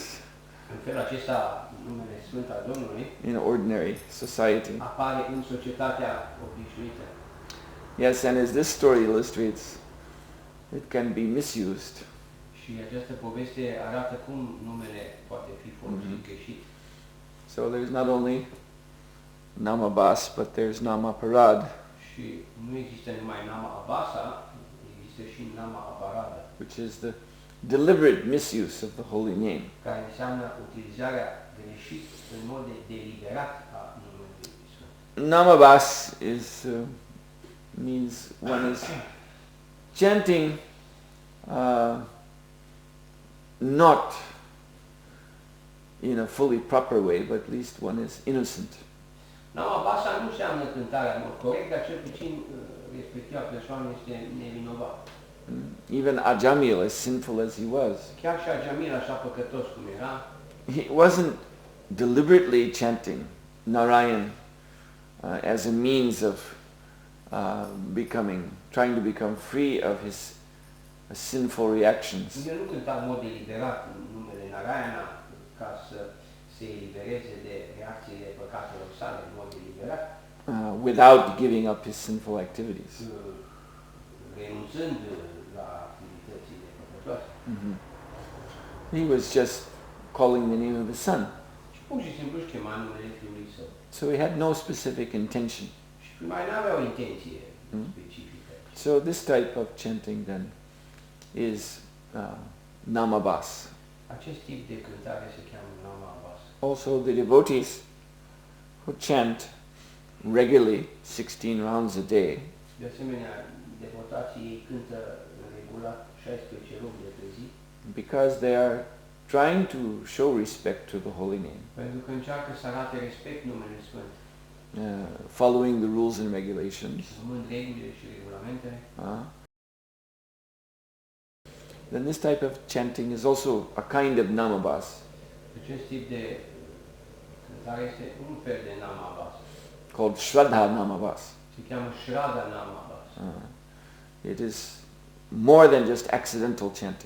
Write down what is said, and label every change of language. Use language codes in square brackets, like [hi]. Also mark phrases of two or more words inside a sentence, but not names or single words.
[ro] În felul acesta, numele Sfânt al Domnului [en] in ordinary society. [ro] apare în societatea obișnuită. [en] Yes, and as this story illustrates, it can be misused. [ro] Și această poveste arată cum numele poate fi folosit greșit. [en] So there's not only Namabas, but there's Namaparad, [ro] Și nu există numai Nama Abasa, există și Nama Aparada, [en] which is the deliberate misuse of the holy name. [ro] care înseamnă utilizarea greșit în mod deliberat a numelui Sfânt. [en] Namabas means one is chanting not in a fully proper way, but at least one is innocent. [ro] Nama Abasa nu înseamnă cântarea în mod corect, dar cel puțin respectiva persoană este nevinovat. [en] Even Ajamil, as sinful as he was, [ro] Chiar și Ajamil, așa păcătos cum era, [en] he wasn't deliberately chanting Narayan as a means of trying to become free of his sinful reactions. [ro] el nu cânta în mod deliberat în numele Narayana ca să se elibereze de reacțiile păcatelor sale în mod deliberat, [en] without giving up his sinful activities. [ro] renunțând la activitățile păcătoase. [en] He was just calling the name of the Son. [ro] Și pur și simplu își chema numele Fiului Său. [en] So he had no specific intention. [ro] Și mai n-avea o intenție specifică. [en] So this type of chanting then is Namabas. [ro] Acest tip de cântare se cheamă Nama Abasa. [en] Also the devotees who chant regularly 16 rounds a day, [ro] De asemenea, devotații ei cântă regulat 16 rogi de pe zi. [en] Because they are trying to show respect to the holy name. [ro] Pentru că încearcă să arate respect numelui Sfânt. [en] Following the rules and regulations. [ro] Urmând regulile și regulamentele. [en] Then this type of chanting is also a kind of namabas. [ro] Acest tip de cântare este un fel de namabas. [en] Called Shraddha namabas. [ro] Se cheamă Shraddha namabas. [en] It is more than just accidental chanting.